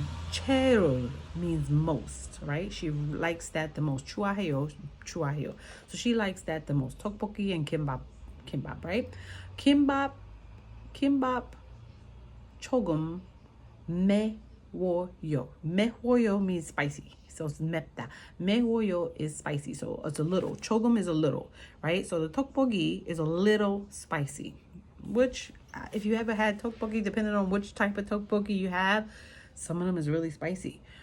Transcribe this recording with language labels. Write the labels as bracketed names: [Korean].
[English] 제일 means most, right? She likes that the most. [Korean] 좋아해요. [English] So she likes that the most. 떡볶이 and kimbap, right? [Korean] kimbap 조금 매워요. [English] 매워요 means spicy. So it's 맵다. 매워요 is spicy. So it's a little. 조금 is a little, right? So the 떡볶이 is a little spicy. Which, if you ever had tteokbokki, depending on which type of tteokbokki you have, some of them is really spicy.